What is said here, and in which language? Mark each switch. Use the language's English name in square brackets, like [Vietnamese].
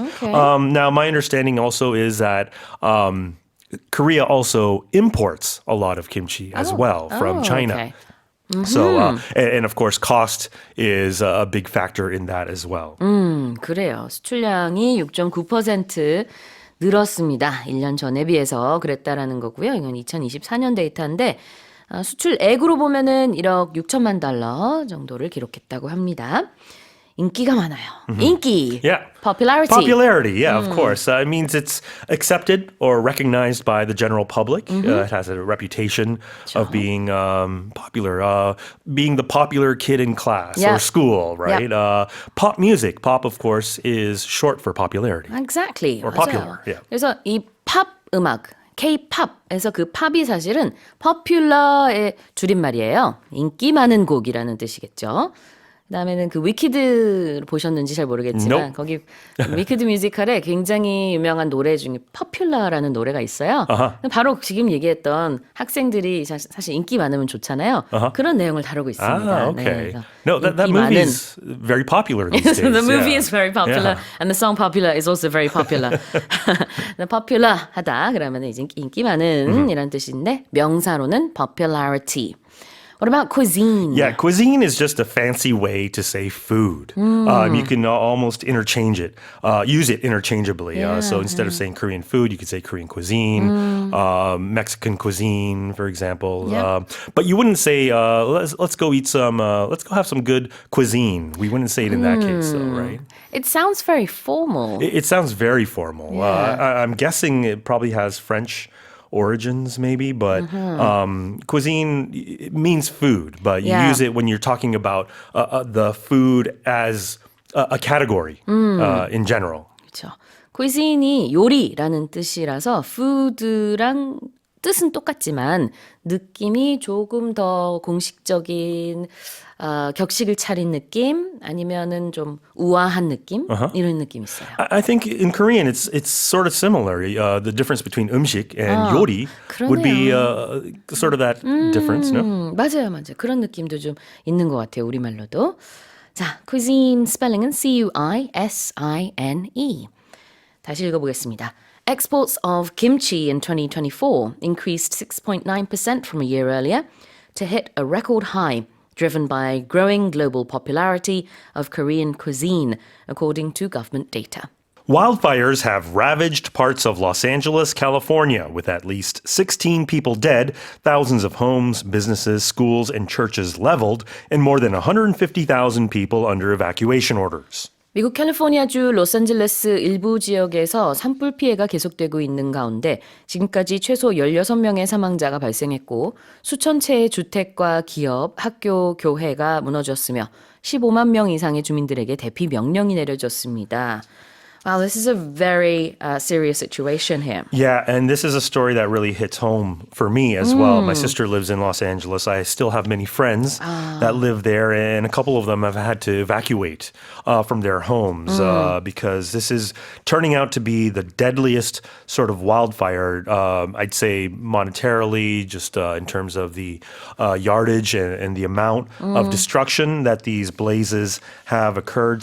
[English] Okay. Now, my understanding also is that Korea also imports a lot of kimchi as well from China. Okay. So, and of course, cost is a big factor in that as well. [Korean] 그래요. 수출량이 6.9% 늘었습니다. 1년 전에 비해서 그랬다라는 거고요. 이건 2024년 데이터인데 수출액으로 보면은 1억 6천만 달러 정도를 기록했다고 합니다. 인기가 많아요. 인기. [English] Yeah. Popularity. Popularity, yeah, of course. It means it's accepted or recognized by the general public. It has a reputation of being popular, being the popular kid in class or school, right? Pop music. Pop, of course, is short for popularity. Exactly. Or [Korean] 맞아요. [English] popular, yeah. [Korean] 그래서 이 팝 음악, K-팝에서 그 팝이 사실은 popular의 줄임말이에요. 인기 많은 곡이라는 뜻이겠죠. 그다음에는 그 위키드 보셨는지 잘 모르겠지만 [English] Nope. [Korean] 거기 위키드 뮤지컬에 굉장히 유명한 노래 중에 Popular라는 노래가 있어요. 바로 지금 얘기했던 학생들이 사실 인기 많으면 좋잖아요. 그런 내용을 다루고 있습니다. [English] Okay. [Korean] 네, [English] No, that movie is very popular these days. The movie yeah. is very popular, and the song Popular is also very popular. [Korean] popular하다 그러면 이제 인기 많은 이란 뜻인데 명사로는 popularity. [English] What about cuisine? Yeah, cuisine is just a fancy way to say food. You can almost interchange it, use it interchangeably. So instead of saying Korean food, you could say Korean cuisine, Mexican cuisine, for example. Yep. But you wouldn't say, let's go eat some, let's go have some good cuisine. We wouldn't say it in that case, though, right? It sounds very formal. It sounds very formal. I'm guessing it probably has French origins maybe, but cuisine it means food, but you use it when you're talking about the food as a category in general. [Korean] 그렇죠. cuisine이 요리라는 뜻이라서 food랑 뜻은 똑같지만 느낌이 조금 더 공식적인 격식을 차린 느낌 아니면은 좀 우아한 느낌 이런 느낌이 있어요. [English] I think in Korean it's sort of similar. The difference between 음식 and 요리 would be sort of that difference, no? [Korean] 맞아요. 그런 느낌도 좀 있는 것 같아요. 우리말로도. 자, cuisine 스펠링은 C-U-I-S-I-N-E. 다시 읽어보겠습니다. [English] Exports of kimchi in 2024 increased 6.9% from a year earlier to hit a record high, driven by growing global popularity of Korean cuisine, according to government data. Wildfires have ravaged parts of Los Angeles, California, with at least 16 people dead, thousands of homes, businesses, schools, and churches leveled, and more than 150,000 people under evacuation orders. [Korean] 미국 캘리포니아주 로스앤젤레스 일부 지역에서 산불 피해가 계속되고 있는 가운데 지금까지 최소 16명의 사망자가 발생했고 수천 채의 주택과 기업, 학교, 교회가 무너졌으며 15만 명 이상의 주민들에게 대피 명령이 내려졌습니다. [English] Wow, this is a very serious situation here. Yeah, and this is a story that really hits home for me as well. My sister lives in Los Angeles. I still have many friends that live there, and a couple of them have had to evacuate from their homes because this is turning out to be the deadliest sort of wildfire, I'd say monetarily, just in terms of the yardage and the amount of destruction that these blazes have occurred.